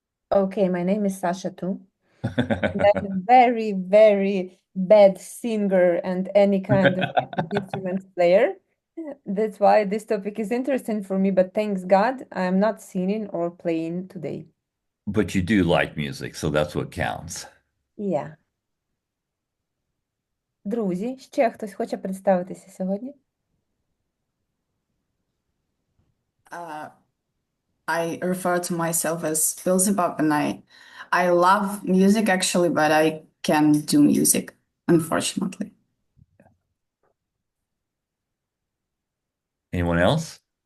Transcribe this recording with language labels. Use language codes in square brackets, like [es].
[en] Okay, my name is Sasha too. And I'm a very, very bad singer and any kind of instrument player. That's why this topic is interesting for me, but thanks God, I'm not singing or playing today. But you do like music, so that's what counts. Yeah. [uk] Друзі, ще хтось хоче представитися сьогодні? [en] Uh, I refer to myself as Beelzebub, and I love music actually, but I can't do music, unfortunately. Anyone else?